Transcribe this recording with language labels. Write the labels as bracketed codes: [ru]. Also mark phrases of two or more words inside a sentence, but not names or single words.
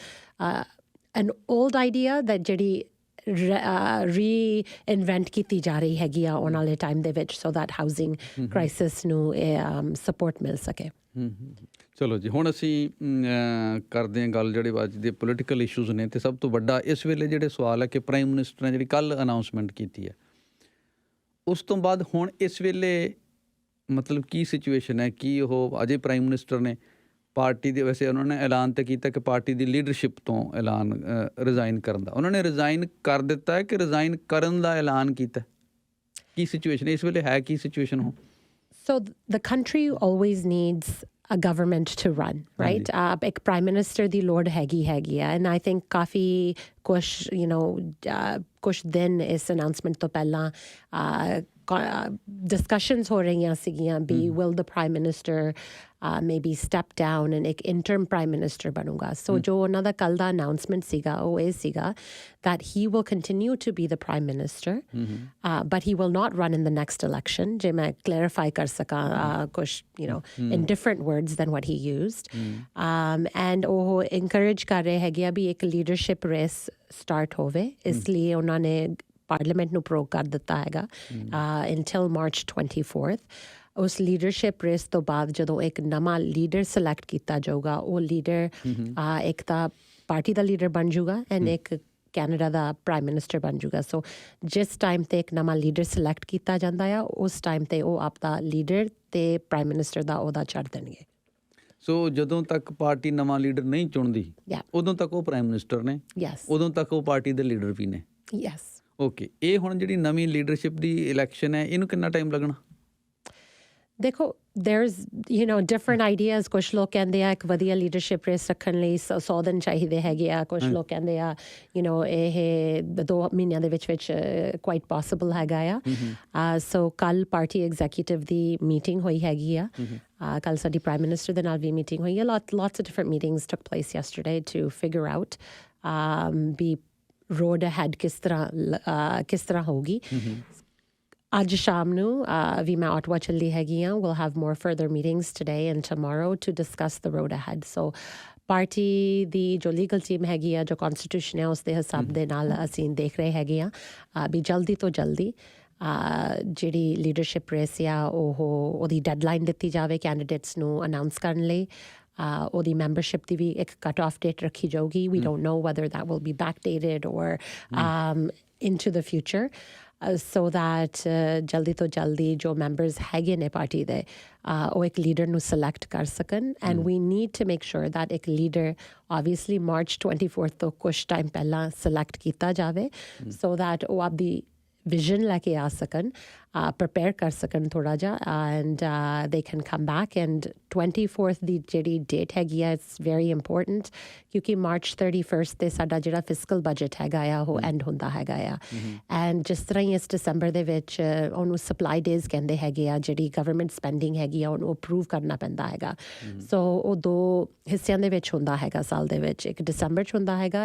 [en] an old idea that [pa] ਜਿਹੜੀ reinvent ਕੀਤੀ ਜਾ ਰਹੀ ਹੈਗੀ ਆ ਆਉਣ ਵਾਲੇ ਟਾਈਮ ਦੇ ਵਿੱਚ [en] so that housing crisis [pa] ਨੂੰ support ਮਿਲ ਸਕੇ ਚਲੋ ਜੀ ਹੁਣ ਅਸੀਂ ਕਰਦੇ ਹਾਂ ਗੱਲ ਜਿਹੜੇ ਅੱਜ ਦੇ [en] political issues [pa] ਨੇ ਤੇ ਸਭ ਤੋਂ ਵੱਡਾ ਇਸ ਵੇਲੇ ਜਿਹੜੇ ਸਵਾਲ ਹੈ ਕਿ [en] prime minister [pa] ਨੇ ਜਿਹੜੀ ਕੱਲ੍ਹ ਅਨਾਊਂਸਮੈਂਟ ਕੀਤੀ ਹੈ ਉਸ ਤੋਂ ਬਾਅਦ ਹੁਣ ਇਸ ਵੇਲੇ ਮਤਲਬ ਕੀ ਸਿਚੁਏਸ਼ਨ ਹੈ ਕੀ ਉਹ ਅਜੇ [en] prime minister [pa] ਨੇ ਪਾਰਟੀ ਦੇ ਵੈਸੇ ਉਹਨਾਂ ਨੇ ਐਲਾਨ ਤਾਂ ਕੀਤਾ ਕਿ ਪਾਰਟੀ ਦੀ ਲੀਡਰਸ਼ਿਪ ਤੋਂ ਐਲਾਨ ਰਿਜ਼ਾਈਨ ਕਰਨ ਦਾ ਉਹਨਾਂ ਨੇ ਰਿਜ਼ਾਈਨ ਕਰ ਦਿੱਤਾ ਹੈ ਕਿ ਰਿਜ਼ਾਈਨ ਕਰਨ ਦਾ ਐਲਾਨ ਕੀਤਾ ਕੀ ਸਿਚੁਏਸ਼ਨ ਇਸ ਵੇਲੇ ਹੈ ਕੀ ਸਿਚੁਏਸ਼ਨ ਹੋ [en] So the country always needs a government to run, right? [pa] Ek [en] prime minister [pa] ਦੀ ਲੋੜ ਹੈਗੀ [en] and I think [pa] ਕਾਫ਼ੀ ਕੁਝ ਕੁਝ ਦਿਨ ਇਸ ਅਨਾਉਂਸਮੈਂਟ ਤੋਂ ਪਹਿਲਾਂ discussions ਹੋ ਰਹੀਆਂ ਸੀਗੀਆਂ ਵੀ [en] will the prime minister maybe step down and [pa] ਇੱਕ [en] interim prime minister [pa] ਬਣੂਗਾ ਸੋ ਜੋ ਉਹਨਾਂ ਦਾ ਕੱਲ ਦਾ announcement ਸੀਗਾ ਉਹ ਇਹ ਸੀਗਾ [en] that he will continue to be the prime minister but he will not run in the next election [pa] ਜੇ ਮੈਂ clarify ਕਰ ਸਕਾਂ ਕੁਝ [en] in different words than what he used and [pa] ਉਹ encourage ਕਰ ਰਹੇ ਹੈਗੇ ਆ ਵੀ ਇੱਕ [en] leadership race start [pa] ਹੋਵੇ ਇਸ ਲਈ ਉਹਨਾਂ ਨੇ ਪਾਰਲੀਮੈਂਟ ਨੂੰ ਪ੍ਰੋਗ ਕਰ ਦਿੱਤਾ ਹੈਗਾ [en] until March 24th [pa] ਉਸ [en] leadership race [pa] ਤੋਂ ਬਾਅਦ ਜਦੋਂ ਇੱਕ ਨਵਾਂ [en] leader select [pa] ਕੀਤਾ ਜਾਊਗਾ ਉਹ ਲੀਡਰ ਇੱਕ ਤਾਂ ਪਾਰਟੀ ਦਾ ਲੀਡਰ ਬਣ ਜਾਊਗਾ ਐਂਡ ਇੱਕ ਕੈਨੇਡਾ ਦਾ [en] prime minister [pa] ਬਣ ਜਾਊਗਾ ਸੋ ਜਿਸ ਟਾਈਮ ਤੇ ਇੱਕ ਨਵਾਂ [en] leader select [pa] ਕੀਤਾ ਜਾਂਦਾ ਆ ਉਸ ਟਾਈਮ ਤੇ ਉਹ ਆਪਦਾ ਲੀਡਰ ਤੇ [en] prime minister [pa] ਦਾ ਅਹੁਦਾ ਛੱਡ ਦੇਣਗੇ ਸੋ ਜਦੋਂ ਤੱਕ ਪਾਰਟੀ ਨਵਾਂ ਲੀਡਰ ਨਹੀਂ ਚੁਣਦੀ ਉਦੋਂ ਤੱਕ ਉਹ [en] prime minister [pa] ਨੇ ਉਦੋਂ ਤੱਕ ਉਹ ਪਾਰਟੀ ਦੇ ਲੀਡਰ ਵੀ ਨੇ ਓਕੇ ਇਹ ਹੁਣ ਜਿਹੜੀ ਨਵੀਂ ਲੀਡਰਸ਼ਿਪ ਦੀ ਇਲੈਕਸ਼ਨ ਹੈ ਇਹਨੂੰ ਕਿੰਨਾ ਟਾਈਮ ਲੱਗਣਾ ਦੇਖੋ [en] there's different ideas [pa] ਕੁਝ ਲੋਕ ਕਹਿੰਦੇ ਆ ਇੱਕ ਵਧੀਆ [en] leadership race [pa] ਰੱਖਣ ਲਈ 100 ਦਿਨ ਚਾਹੀਦੇ ਹੈਗੇ ਆ ਕੁਝ ਲੋਕ ਕਹਿੰਦੇ ਆ ਇਹ 2 ਮਹੀਨਿਆਂ ਦੇ ਵਿੱਚ [en] quite possible [pa] ਹੈਗਾ ਆ ਸੋ ਕੱਲ [en] party executive [pa] ਦੀ ਮੀਟਿੰਗ ਹੋਈ ਹੈਗੀ ਆ ਕੱਲ ਸਾਡੀ [en] prime minister [pa] ਦੇ ਨਾਲ ਵੀ ਮੀਟਿੰਗ ਹੋਈ ਆ [en] lots of different meetings took place yesterday to figure out be road ahead [pa] ਕਿਸ ਤਰ੍ਹਾਂ ਹੋਊਗੀ ਅੱਜ ਸ਼ਾਮ ਨੂੰ ਵੀ ਮੈਂ ਆਟਵਾ ਚੱਲੀ ਹੈਗੀ ਹਾਂ [en] we'll have more further meetings today and tomorrow to discuss the road ahead so [pa] ਪਾਰਟੀ ਦੀ ਜੋ [en] legal team [pa] ਹੈਗੀ ਆ ਜੋ ਕਨਸਟੀਟਿਊਸ਼ਨ ਹੈ ਉਸ ਦੇ ਹਿਸਾਬ ਦੇ ਨਾਲ ਅਸੀਂ ਦੇਖ ਰਹੇ ਹੈਗੇ ਆ ਵੀ ਜਲਦੀ ਤੋਂ ਜਲਦੀ ਜਿਹੜੀ [en] leadership race [pa] ਆ ਉਹਦੀ ਡੈਡਲਾਈਨ ਦਿੱਤੀ ਜਾਵੇ ਕੈਂਡੀਡੇਟਸ ਨੂੰ ਅਨਾਉਂਸ ਕਰਨ ਲਈ ਉਹਦੀ ਮੈਂਬਰਸ਼ਿਪ ਦੀ ਵੀ ਇੱਕ [en] cut off date [pa] ਰੱਖੀ ਜਾਊਗੀ [en] we don't know whether that will be backdated or into the future so that [pa] ਜਲਦੀ ਤੋਂ ਜਲਦੀ ਜੋ ਮੈਂਬਰਸ ਹੈਗੇ ਨੇ ਪਾਰਟੀ ਦੇ ਉਹ ਇੱਕ ਲੀਡਰ ਨੂੰ ਸਿਲੈਕਟ ਕਰ ਸਕਣ [en] and we need to make sure that [pa] ਇੱਕ ਲੀਡਰ [en] obviously March 24th [pa] ਤੋਂ ਕੁਛ ਟਾਈਮ ਪਹਿਲਾਂ ਸਿਲੈਕਟ ਕੀਤਾ ਜਾਵੇ [en] so that [pa] ਉਹ ਆਪਦੀ vision ਲੈ ਕੇ ਆ ਸਕਣ prepare ਕਰ ਸਕਣ ਥੋੜਾ ਜਿਹਾ [en] and they can come back and [pa] 24th ਦੀ ਜਿਹੜੀ ਡੇਟ ਹੈਗੀ ਆ [en] it's very important [pa] ਕਿਉਂਕਿ March 31st ਤੇ ਸਾਡਾ ਜਿਹੜਾ [en] fiscal budget [pa] ਹੈਗਾ ਆ ਉਹ ਐਂਡ ਹੁੰਦਾ ਹੈਗਾ ਆ and ਜਿਸ ਤਰ੍ਹਾਂ ਹੀ ਇਸ ਦਸੰਬਰ ਦੇ ਵਿੱਚ ਉਹਨੂੰ ਸਪਲਾਈ ਡੇਜ਼ ਕਹਿੰਦੇ ਹੈਗੇ ਆ ਜਿਹੜੀ [en] government spending [pa] ਹੈਗੀ ਆ ਉਹਨੂੰ ਅਪਰੂਵ ਕਰਨਾ ਪੈਂਦਾ ਹੈਗਾ ਸੋ ਉਹ 2 ਹਿੱਸਿਆਂ ਦੇ ਵਿੱਚ ਹੁੰਦਾ ਹੈਗਾ ਸਾਲ ਦੇ ਵਿੱਚ ਇੱਕ ਦਸੰਬਰ 'ਚ ਹੁੰਦਾ ਹੈਗਾ